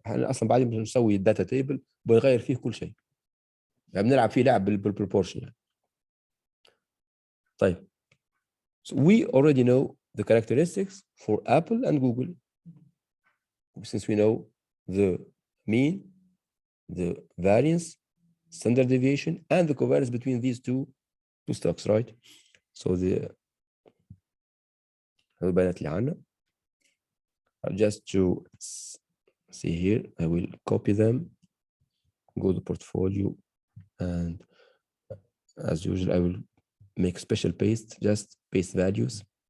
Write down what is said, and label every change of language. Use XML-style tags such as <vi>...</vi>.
<ar>احنا اصلا بعدين بنسوي الداتا تيبل بنغير فيه كل شيء. يعني بنلعب فيه لعب بالبروبورشن يعني. طيب.</ar> <en>So we already know the characteristics for Apple and Google. Since we know the mean, the variance, standard deviation, and the covariance between these two stocks, right?</en> <ar>So البيانات اللي عندنا.</ar> <en>Just to see here, I will copy them, go to portfolio, and as usual, I will make special paste, just paste values.</en>